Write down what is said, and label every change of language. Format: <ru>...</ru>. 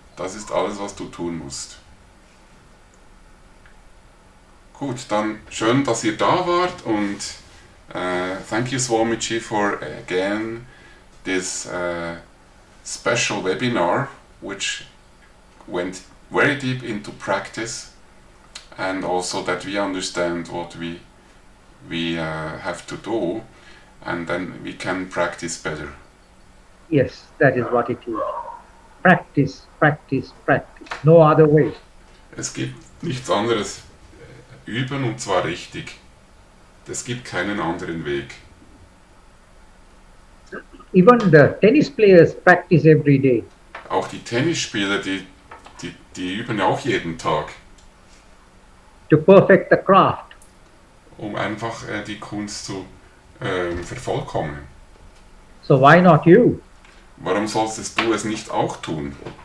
<de>Das ist alles, was du tun musst. Gut, dann schön, dass ihr da wart und</de> <en>thank you Swamiji for again this special webinar which went very deep into practice and also that we understand what we have to do and then we can practice better. Yes, that is what it is. Practice, practice, practice. No other way.</en> <de>Es gibt nichts anderes. Üben und zwar richtig. Es gibt keinen anderen Weg.</de> <en>Even the tennis players practice every day.</en> <de>Auch die Tennisspieler, die üben ja auch jeden Tag,</de> <en>To perfect the craft.</en> <de>um einfach die Kunst zu vervollkommnen.</de> <en>So why not you?</en> <de>Warum solltest du es nicht auch tun?</de>